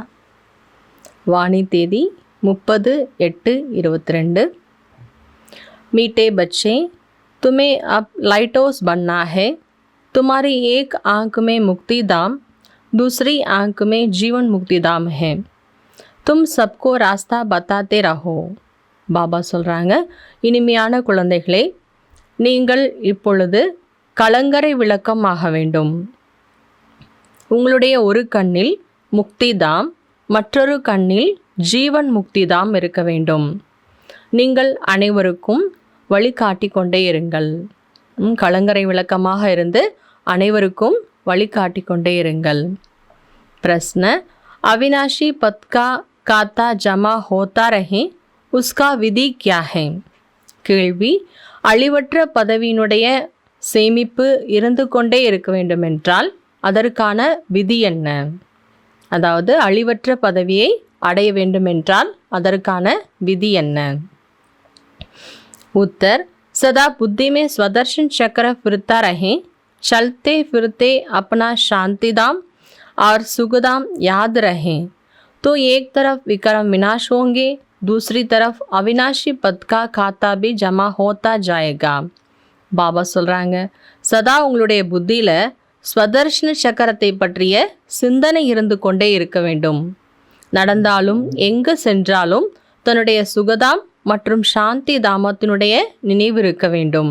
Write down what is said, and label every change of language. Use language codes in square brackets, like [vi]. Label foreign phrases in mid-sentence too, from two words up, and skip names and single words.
[ta] வாணி தேதி 30/8/22। [hi] मीठे बच्चे, तुम्हें अब [en] light house [hi] बनना है। तुम्हारी एक आंख में मुक्ति धाम, दूसरी आंख में जीवन मुक्ति धाम है। तुम सबको रास्ता बताते रहो। [ta] பாபா சொல்கிறாங்க, இனிமையான குழந்தைகளே, நீங்கள் இப்பொழுது கலங்கரை விளக்கம் ஆக வேண்டும். உங்களுடைய ஒரு கண்ணில் முக்திதாம், மற்றொரு கண்ணில் ஜீவன் முக்திதாம் இருக்க வேண்டும். நீங்கள் அனைவருக்கும் வழிகாட்டி கொண்டே இருங்கள். கலங்கரை விளக்கமாக இருந்து அனைவருக்கும் வழிகாட்டி கொண்டே இருங்கள். [hi] பிரश्न, अविनाशी पद का खाता जमा होता रहे उसका विधि क्या है? [ta] கேள்வி, அழிவற்ற பதவியினுடைய சேமிப்பு இருந்து கொண்டே இருக்க வேண்டும் என்றால் அதற்கான விதி என்ன? அதாவது அழிவற்ற பதவியை அடைய வேண்டும் என்றால் அதற்கான விதி என்ன? [hi] उत्तर, सदा बुद्धि में स्वदर्शन चक्र फिरता रहे, चलते फिरते अपना शांतिधाम और सुखधाम याद रहे तो एक तरफ विक्रम विनाश होंगे, दूसरी तरफ अविनाशी पद का खाता भी जमा होता जाएगा. [ta] பாபா சொல்கிறாங்க, சதா உங்களுடைய புத்தியில் ஸ்வதர்ஷன சக்கரத்தை பற்றிய சிந்தனை இருந்து கொண்டே இருக்க வேண்டும். நடந்தாலும் எங்கு சென்றாலும் தன்னுடைய சுகதாம் மற்றும் சாந்தி தாமத்தினுடைய நினைவு இருக்க வேண்டும்.